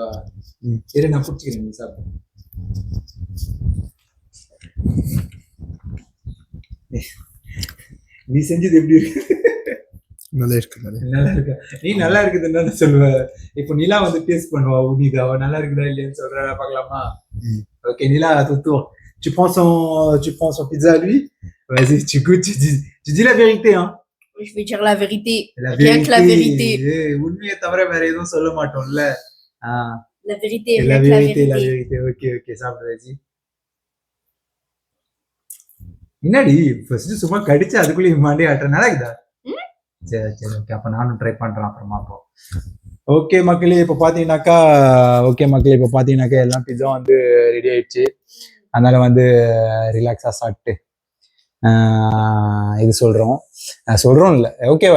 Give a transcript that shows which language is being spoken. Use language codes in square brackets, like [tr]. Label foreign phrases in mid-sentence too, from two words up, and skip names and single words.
[ta] சரி, நான் பிடிச்சிக்கிறேன், நீ சாப்பிடு. நீ செஞ்சது எப்படி இருக்கு? நல்லா இருக்கு. நல்லா இருக்கா? நீ நல்லா இருக்குதுன்னு சொல்லுவ. இப்போ நிலா வந்து டேஸ்ட் பண்ணுவா, உனிதா அவ நல்லா இருக்குதா இல்லையான்னு சொல்ற, பார்க்கலாமா? ஓகே நிலா, [fr] tu prends son pizza à lui? Vas-y, tu goûtes, tu dis la vérité, hein? Je vais dire la vérité. Rien que la vérité. [ta] உண்மையை தவிர வேற எதுவும் சொல்ல மாட்டோம்ல. [fr] La vérité, la rien que la vérité, la vérité. vérité. [ta] ஓகே சாப்பிடு. [fr] vas-y. [ta] என்னடி ஃபர்ஸ்ட் சும்மா கடிச்சு அதுக்குள்ளே மாண்டி ஆட்டுற, நல்லா இருக்குதா? சரி ஓகே, அப்போ நானும் ட்ரை பண்ணுறேன் அப்புறமா. அப்போ ஓகே மக்களே, இப்போ பார்த்தீங்கன்னாக்கா எல்லாம் பிஸா வந்து ரெடி ஆயிடுச்சு. அதனால வந்து ரிலாக்ஸாக சாப்பிட்டு இது சொல்கிறோம் இல்லை, ஓகேவா?